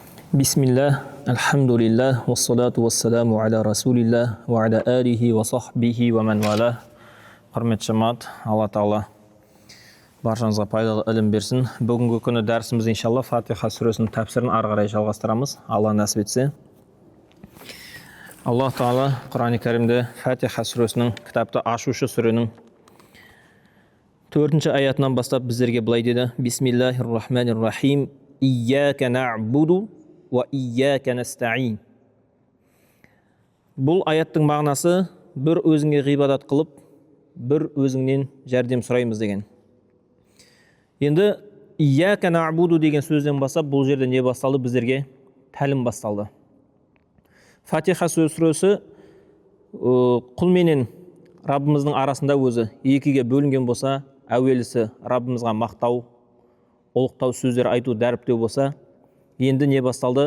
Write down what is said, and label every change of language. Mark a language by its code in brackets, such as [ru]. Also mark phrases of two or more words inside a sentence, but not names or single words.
[ar] بسم الله، الحمد لله، والصلاة والسلام على رسول الله، وعلى آله وصحبه ومن والاه. [kk] Құрметті жамаат, Алла Тағала баршаңызға пайдалы ілім берсін. Бүгінгі күні дәрісіміз иншалла Фатиха сүресінің тәпсірін ары қарай жалғастырамыз, Алла нәсіп етсе. Алла Тағала Құран-ы Кәрімде Фатиха сүресінің, кітапты ашушы сүренің 4-ші аятынан бастап біздерге былай деді: [ar] بسم الله الرحمن الرحيم. إياك نعبد وإياك نستعين. [kk] Бұл аяттың мағынасы бір өзіңе ғибадат қылып, бір өзіңнен жәрдем сұраймыз деген. Енді [ar] إياك نعبد [kk] деген сөзден бастап бұл жерде не басталды? Біздерге тәлім басталды. Фатиха сүресі құл менен Раббымыздың арасында өзі екіге бөлінген болса, әуелісі Раббымызға мақтау, ұлықтау сөздер айту, дәріптеу болса, енді не басталды?